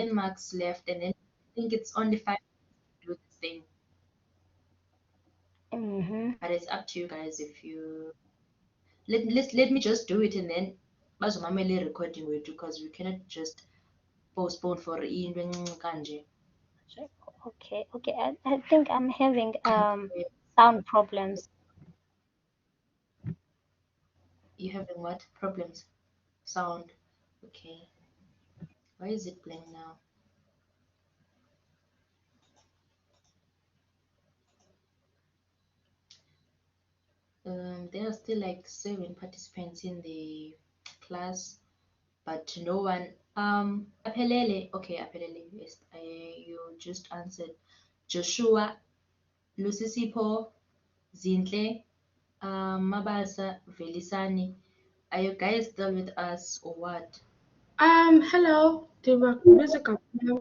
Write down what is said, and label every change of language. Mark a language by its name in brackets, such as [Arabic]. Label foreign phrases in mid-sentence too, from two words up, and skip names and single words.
[English] 10 marks left, and then I think it's only 5 to do this thing. But it's up to you guys if you let me just do it and then bazomamele recording with you because we cannot just postpone for [Xhosa] into encinci kanje. [English] Okay, okay. I think I'm having sound problems. You having what problems? Sound. Okay. Why is it playing now? There are still like 7 participants in the class, but no one. Aphelele. Okay, Aphelele. Yes, you just answered. Joshua, Lusisipo, Zintle, Mabasa, Velisani. Are you guys still with us or what? Hello, the Vlookup Formula.